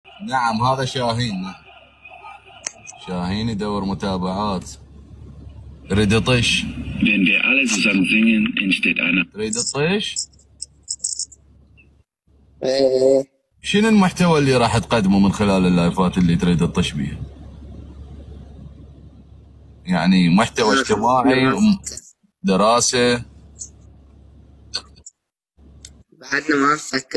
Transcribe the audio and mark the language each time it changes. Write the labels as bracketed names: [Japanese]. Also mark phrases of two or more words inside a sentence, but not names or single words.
[Arabic] نعم هذا شاهين. نعم شاهين يدور متابعات. تريد تطش؟ [German] Wenn wir alle zusammen singen, entsteht eine. [Arabic] تريد تطش؟ ايه شنو المحتوى اللي راح تقدمه من خلال اللايفات اللي تريد تطش بيها؟ يعني محتوى اجتماعي، دراسة؟ بعدنا ما نفكر.